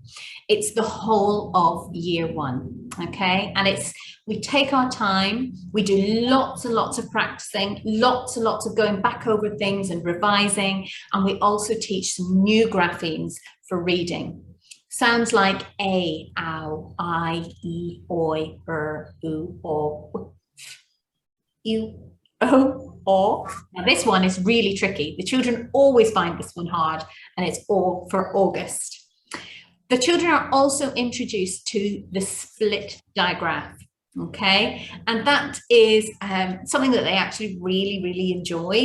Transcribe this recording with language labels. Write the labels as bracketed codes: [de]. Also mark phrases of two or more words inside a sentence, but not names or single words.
[en] It's the whole of year 1, okay? And we take our time, we do lots and lots of practicing, lots and lots of going back over things and revising, and we also teach some new graphemes for reading. Sounds like a, ow, I, e, oi, oo, o, you, o. Now this one is really tricky. The children always find this one hard, and it's O for August. The children are also introduced to the split digraph, okay? And that is something that they actually really, really enjoy.